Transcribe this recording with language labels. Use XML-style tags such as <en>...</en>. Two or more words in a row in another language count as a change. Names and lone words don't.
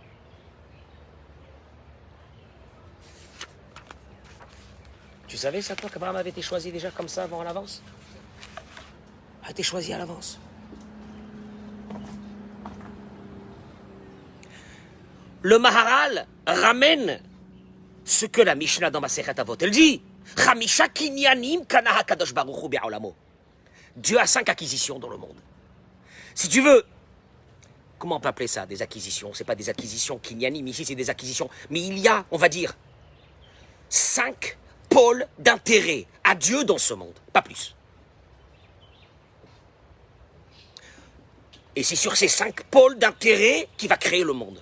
<fr>Tu savais ça, toi, qu'Abraham avait été choisi déjà comme ça avant à l'avance? A été choisi à l'avance. Le Maharal ramène ce que la Mishnah dans Masechet Avot, elle dit</fr> <he>חמישה קניינים קנה הקדוש ברוך הוא בעולמו.</he> <fr>Dieu a 5 acquisitions dans le monde. Si tu veux, comment on peut appeler ça, des acquisitions? C'est pas des acquisitions kinyanim, ici c'est des acquisitions. Mais il y a, on va dire, 5 pôles d'intérêt à Dieu dans ce monde, pas plus. Et c'est sur ces 5 pôles d'intérêt qu'il va créer le monde.</fr>